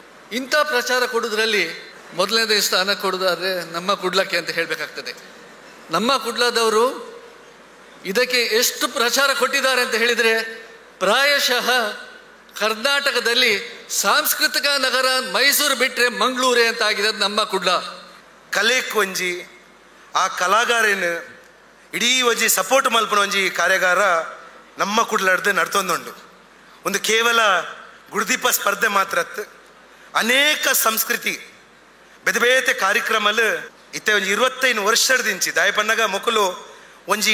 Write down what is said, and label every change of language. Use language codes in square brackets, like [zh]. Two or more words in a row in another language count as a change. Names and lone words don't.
[kn] ಇಂಥ ಪ್ರಚಾರ ಕೊಡೋದ್ರಲ್ಲಿ ಮೊದಲನೇ ಸ್ಥಾನ ಕೊಡೋದಾದರೆ ನಮ್ಮ ಕುಡ್ಲಕ್ಕೆ ಅಂತ ಹೇಳಬೇಕಾಗ್ತದೆ. ನಮ್ಮ ಕುಡ್ಲದವರು ಇದಕ್ಕೆ ಎಷ್ಟು ಪ್ರಚಾರ ಕೊಟ್ಟಿದ್ದಾರೆ ಅಂತ ಹೇಳಿದರೆ ಪ್ರಾಯಶಃ ಕರ್ನಾಟಕದಲ್ಲಿ ಸಾಂಸ್ಕೃತಿಕ ನಗರ ಮೈಸೂರು ಬಿಟ್ಟರೆ ಮಂಗಳೂರೇ ಅಂತ ಆಗಿದೆ ನಮ್ಮ ಕುಡ್ಲ. [tcy] ಕಲೆಕ್ ಒಂಜಿ ಆ ಕಲಾಗಾರನ ಇಡೀ ಒಂಜಿ ಸಪೋರ್ಟ್ ಮಲ್ಪನ ಒಂಜಿ ಕಾರ್ಯಾಗಾರ ನಮ್ಮ ಕುಡ್ಲಡ್ದು ನಡ್ತೊಂದುಂಡು. ಒಂದು ಕೇವಲ ಗುರುದೀಪ ಸ್ಪರ್ಧೆ ಮಾತ್ರ ಅನೇಕ ಸಂಸ್ಕೃತಿ ಬೇತೆ ಬೇತೆ ಕಾರ್ಯಕ್ರಮಲು ಇತ್ತೆ ಒಂಜಿ 25 ವರ್ಷದಿಂಚಿ ದಾಯಪನ್ನಗ ಮೊಕಲು ಒಂಜಿ